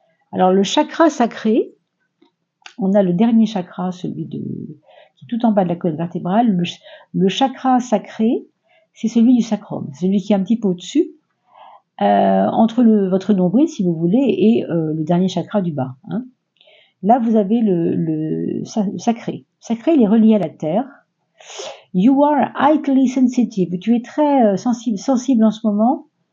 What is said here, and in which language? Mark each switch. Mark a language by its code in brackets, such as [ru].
[fr] Alors le chakra sacré, on a le dernier chakra, celui qui est tout en bas de la colonne vertébrale. Le chakra sacré, c'est celui du sacrum, celui qui est un petit peu au-dessus, entre votre nombril, si vous voulez, et le dernier chakra du bas. Hein. Là, vous avez le sacré. Sacré, il est relié à la terre. [en] You are highly sensitive. [fr] Tu es très sensible en ce moment.